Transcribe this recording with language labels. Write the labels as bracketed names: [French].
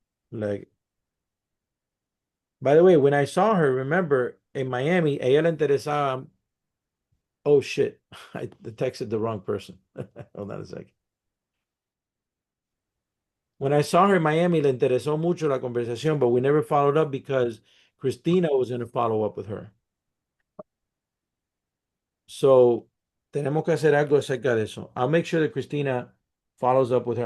[English] Like, by the way, when I saw her, remember in Miami, [Spanish] ella le interesaba. [English] Oh shit! I texted the wrong person. Hold on a second. When I saw her in Miami, [Spanish] le interesó mucho la conversación, [English] but we never followed up because Christina was going to follow up with her. [Spanish] So tenemos que hacer algo acerca de eso. [English] I'll make sure that Christina follows up with her.